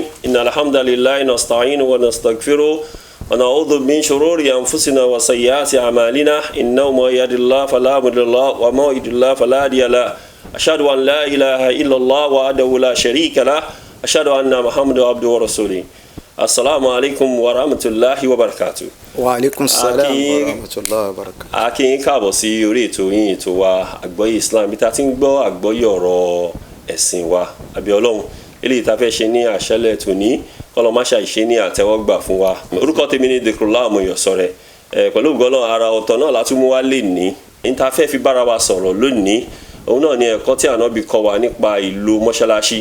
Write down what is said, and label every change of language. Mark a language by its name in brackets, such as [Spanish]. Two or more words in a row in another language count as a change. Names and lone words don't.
[Arabic] إن الحمد لله نستعينه ونستغفره ونعوذ من شرور أنفسنا وسيئات أعمالنا إنه من يهد الله فلا مضل له ومن يضلل الله فلا هادي له. أشهد أن لا إله إلا الله وحده لا شريك له. أشهد أن محمدا عبده ورسوله. السلام عليكم ورحمة الله وبركاته. وعليكم السلام ورحمة الله وبركاته. [Yoruba] A kí yín káàbọ̀ sí orí ètò yín ètò wa Agboye Islam bí ta ti ń gbọ́ àgbọ́yé ọ̀rọ̀ ẹ̀sìn wa àbí Ọlọ́run eléyìí tá fẹ́ ṣe ní àṣálẹ́ tòní kọ́lọ́ má ṣàìṣe ní àtẹ́wọ́gbà fún wa. Orúkọ tèmi ni Dhikrullah Omoyosore. Pẹ̀lú ògbọ́lọ́ ara ọ̀tọ̀ náà la tún mú wá lè ní ta fẹ́ fi bára wa sọ̀rọ̀ lónìí òun náà ni ẹ̀kọ́ tí Ànábì kọ́ wa nípa ìlú mọ́ṣáláṣí.